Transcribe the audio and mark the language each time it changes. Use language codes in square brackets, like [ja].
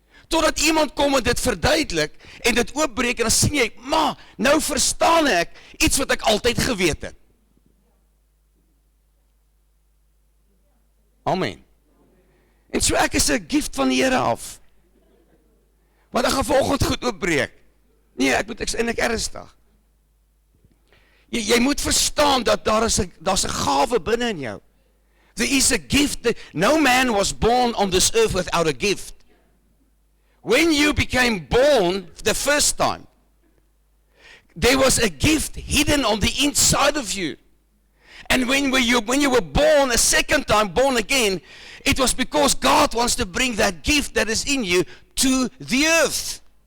[af] Totdat iemand kom en dit verduidelik, en dit oopbreek, en dan sien jy, maar, nou verstaan ek, iets wat ek altyd geweet het. Amen. En so ek is 'n gift van die Here af. Want ek gaan vanoggend goed oopbreek. Nee, ek is eintlik ernstig. Jy moet verstaan dat daar's 'n gawe binne in jou. [en] There is a gift. No man was born on this earth without a gift. When you became born the first time, there was a gift hidden on the inside of you. And when you were born a second time, born again, it was because God wants to bring that gift that is in you to the earth.